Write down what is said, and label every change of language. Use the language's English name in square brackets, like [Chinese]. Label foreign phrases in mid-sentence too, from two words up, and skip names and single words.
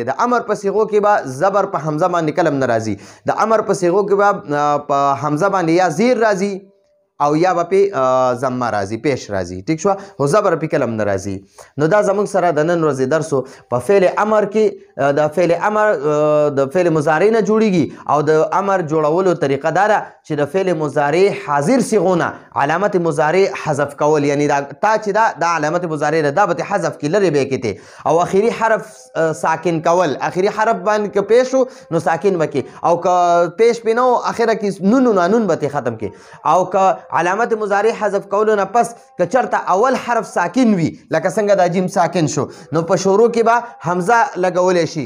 [Pashto] د امر په صیغو کې به زبر په حمزه باندې کلم نه راځي، د امر په صیغو کې به په حمزه باندې یا زیر راځي او یا به پې ضمه راځي، پیش راځي، ټیک شوه، خو زبر پې کلم نه راځي. نو دا زموږ سره د نن ورځې درس و. په فعل امر کې د فعل امر د فعل مضارع نه جوړیږي، او د امر جوړولو طریقه دا ده چې د فعل مضارع حاضر صیغونه علامت مضارع حذف کول، یعنی دا تا چې دا علامت مضارع ده دا به حذف کې لرې به کې او اخري حرف ساکن کول. اخري حرف باندې که پیش و نو ساکن به کې، او که پیش پې نه و اخره کې نون به ختم کې. او که علامت مضارع حذف کولو نه پس که چرته اول حرف ساکن وي لکه څنګه دا جیم ساکن شو نو په شروع کې به حمزه لګولی شي.